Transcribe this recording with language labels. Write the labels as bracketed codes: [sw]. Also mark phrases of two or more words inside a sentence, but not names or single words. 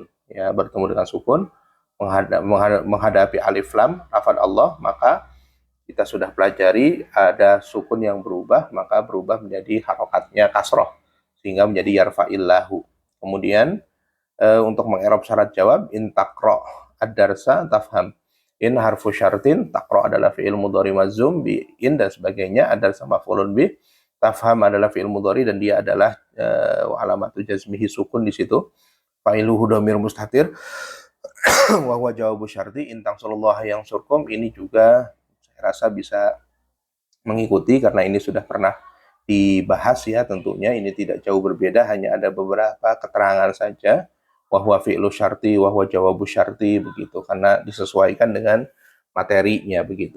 [id] Ya, bertemu dengan sukun menghadapi alif lam lafad Allah, maka kita sudah pelajari ada sukun yang berubah, maka berubah menjadi harokatnya kasroh sehingga menjadi yarfa'illahu. Kemudian untuk mengerob syarat jawab, [ar] إن تقرأ الدرس تفهم. [id] In [ar] حرف شرط, [id] takro adalah fi'il mudhari [ar] مجزوم بإن [id] dan sebagainya, ad-darsa [ar] مفعول به, [id] tafham adalah fi'il mudhari dan dia adalah [ar] علامة جزمه [id] sukun di situ. [ar] فاعله ضمير مستتر وهو جواب الشرط. إن تنصروا الله [id] yang surkum ini juga saya rasa bisa mengikuti karena ini sudah pernah dibahas ya, tentunya ini tidak jauh berbeda, hanya ada beberapa keterangan saja. [ar] وهو فعل الشرط وهو جواب الشرط [id] begitu, karena disesuaikan dengan materinya begitu.